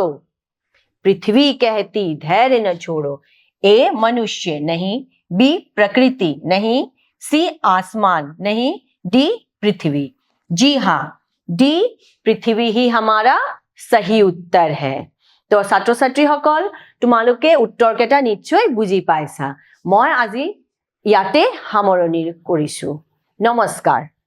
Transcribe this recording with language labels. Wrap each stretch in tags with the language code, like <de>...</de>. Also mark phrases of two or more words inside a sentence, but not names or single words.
<hi>पृथ्वी कहती धैर्य न छोड़ो। ए मनुष्य नहीं, बी प्रकृति नहीं, सी आसमान नहीं, डी पृथ्वी। जी हाँ, डी पृथ्वी ही हमारा सही उत्तर है।</hi> <as>तो ছাত্ৰ ছাত্ৰীসকল তোমালোকে উত্তৰকেইটা নিশ্চয় বুজি পাইছা। মই আজি ইয়াতে সামৰণি কৰিছো। নমস্কাৰ।</as>